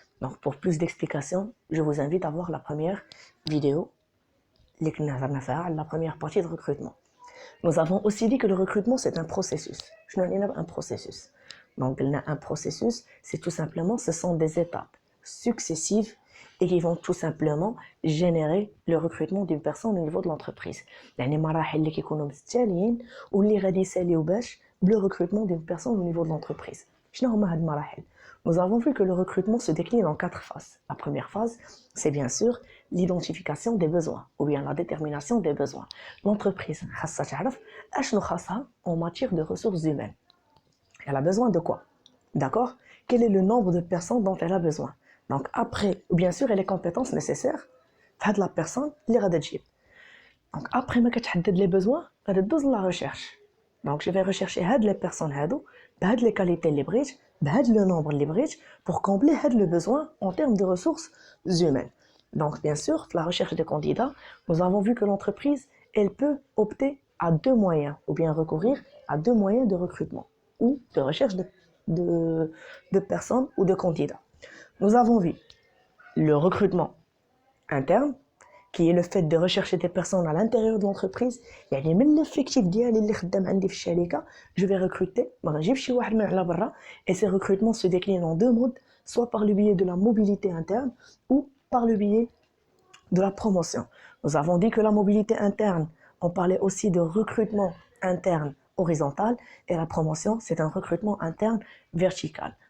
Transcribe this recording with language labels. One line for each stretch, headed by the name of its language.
French: Donc pour plus d'explications, je vous invite à voir la première vidéo
Arabic: اللي كنا هضرنا فيها على
French: la première partie de recrutement. Nous avons aussi dit que le recrutement, c'est un processus. Je n'en ai pas un processus. Donc, un processus, c'est tout simplement, ce sont des étapes successives et qui vont tout simplement générer le recrutement d'une personne au niveau de l'entreprise.
Arabic: يعني مراحل اللي كيكونوا متتاليين واللي غادي يساليو باش
French: le recrutement d'une personne au niveau de l'entreprise.
Arabic: شنو هما هاد المراحل؟
French: Nous avons vu que le recrutement se décline en 4 phases. La première phase, c'est bien sûr l'identification des besoins ou bien la détermination des besoins. L'entreprise
Arabic: خاصها تعرف اشنو خاصها
French: en matière de ressources humaines. Elle a besoin de quoi? D'accord? Quel est le nombre de personnes dont elle a besoin? Donc après, bien sûr, et les compétences nécessaires de la personne
Arabic: اللي غادا تجيب.
French: Donc après
Arabic: ما كتحدد
French: les besoins,
Arabic: غادا تدوز
French: la recherche. Donc je vais rechercher les personnes
Arabic: هادو بهاد
French: les qualités
Arabic: اللي بغيت بهاد
French: le nombre
Arabic: اللي بغيت
French: pour combler
Arabic: هاد
French: le besoin en termes de ressources humaines. Donc bien sûr, la recherche des candidats, nous avons vu que l'entreprise, elle peut opter à deux moyens ou bien recourir à deux moyens de recrutement ou de recherche de personnes ou de candidats. Nous avons vu le recrutement interne qui est le fait de rechercher des personnes à l'intérieur de l'entreprise.
Arabic: يعني من l'effectif ديالي اللي خدام عندي في الشركه
French: je vais recruter
Arabic: ما غنجيبش شي واحد من على برا.
French: Et ces recrutements se déclinent en deux modes, soit par le biais de la mobilité interne ou par le biais de la promotion. Nous avons dit que la mobilité interne, on parlait aussi de recrutement interne horizontal et la promotion, c'est un recrutement interne vertical.